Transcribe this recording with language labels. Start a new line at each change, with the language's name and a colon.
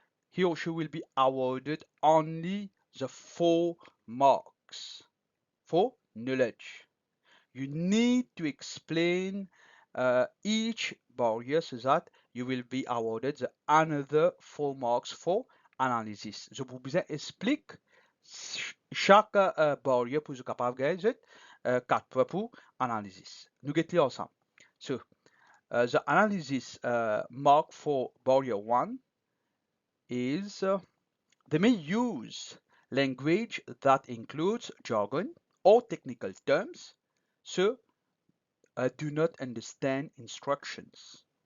English: he or she will be awarded only the 4 marks for knowledge. You need to explain each barrier so that you will be awarded the another 4 marks for analysis.
French: Je vous explique chaque barrier pour être capable de gagner 4 points pour analysis. Nous allons ensemble.
English: So, the analysis mark for barrier 1 is they may use language that includes jargon or technical terms, so do not understand instructions.